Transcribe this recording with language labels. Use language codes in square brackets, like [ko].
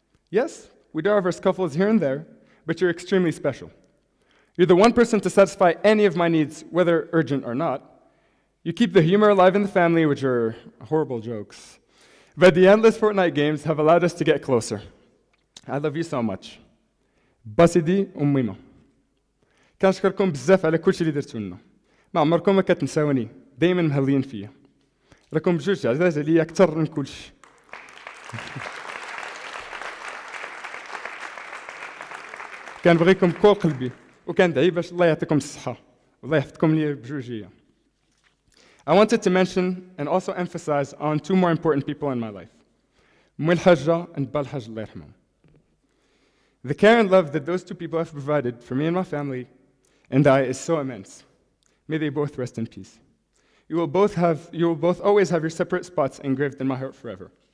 [en] Yes, we do have our scuffles here and there, but you're extremely special. You're the one person to satisfy any of my needs, whether urgent or not. You keep the humor alive in the family with your horrible jokes. But the endless Fortnite games have allowed us to get closer. I love you so much. [ar] باسدي وميمة كنشكركم بزاف على كل شيء اللي درتوا لنا ما عمركم ما كتنساوني دايما مهلين فيا راكم بجوج عزاز عليا اكثر من كل شيء كنبغيكم بكل قلبي وكندعي باش الله يعطيكم الصحة والله يحفظكم ليا بجوجية. [en] I wanted to mention and also emphasize on two more important people in my life, Mul Hajja and Bal Hajj [ar] Allah yarhamhum. [en] The care and love that those two people have provided for me and my family and I is so immense. May they both rest in peace. You will both always have your separate spots engraved in my heart forever.